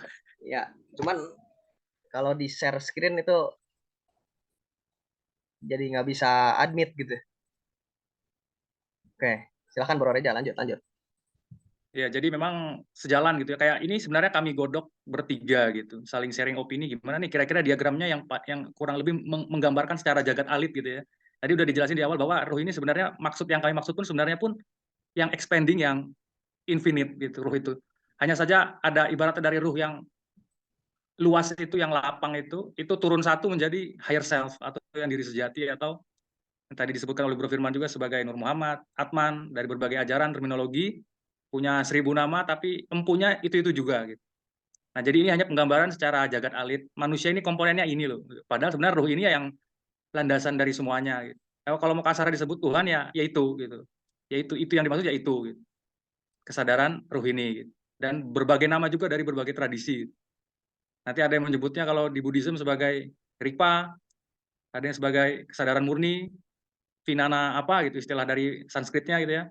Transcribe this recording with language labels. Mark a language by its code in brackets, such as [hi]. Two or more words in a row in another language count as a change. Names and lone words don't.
[id] Ya, cuman kalau di [en] share screen [id] itu jadi nggak bisa admit gitu. Oke, silakan Bro Reja, lanjut. Ya, jadi memang sejalan gitu ya. Kayak ini sebenarnya kami godok bertiga gitu, saling sharing opini gimana nih kira-kira diagramnya yang kurang lebih menggambarkan secara jagat alit gitu ya. Tadi udah dijelasin di awal bahwa ruh ini sebenarnya yang kami maksud pun sebenarnya pun yang expanding, yang infinite gitu, ruh itu. Hanya saja ada ibaratnya dari ruh yang luas itu, yang lapang itu turun satu menjadi [en] higher self [id] atau yang diri sejati, atau yang tadi disebutkan oleh Bro Firman juga sebagai Nur Muhammad, Atman, dari berbagai ajaran, terminologi, punya 1000 nama, tapi empunya itu juga gitu. Nah, jadi ini hanya penggambaran secara jagat alit. Manusia ini komponennya ini loh. Padahal sebenarnya ruh ini yang landasan dari semuanya gitu. Kalau mau kasar disebut Tuhan ya itu gitu. Yaitu itu yang dimaksud, yaitu gitu. Kesadaran ruh ini gitu. Dan berbagai nama juga dari berbagai tradisi. Nanti ada yang menyebutnya kalau di Buddhism sebagai Ripa, ada yang sebagai kesadaran murni, Vinana apa gitu istilah dari Sanskritnya gitu ya.